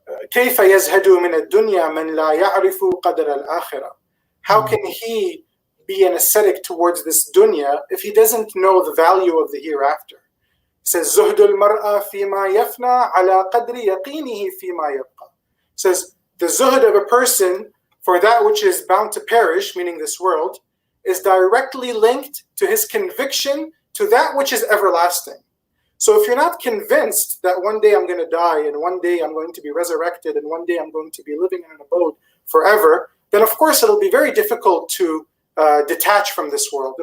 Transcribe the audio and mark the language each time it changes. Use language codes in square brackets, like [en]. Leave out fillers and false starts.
[ar] كيف يزهد من الدنيا من لا يعرف قدر الآخرة. [en] How can he be an ascetic towards this dunya if he doesn't know the value of the hereafter? He says, [ar] زهد المرأة فيما يفنى على قدر يقينه فيما يبقى. [en] He says, the zuhd of a person for that which is bound to perish, meaning this world, is directly linked to his conviction to that which is everlasting. So if you're not convinced that one day I'm going to die, and one day I'm going to be resurrected, and one day I'm going to be living in an abode forever, then of course it'll be very difficult to detach from this world.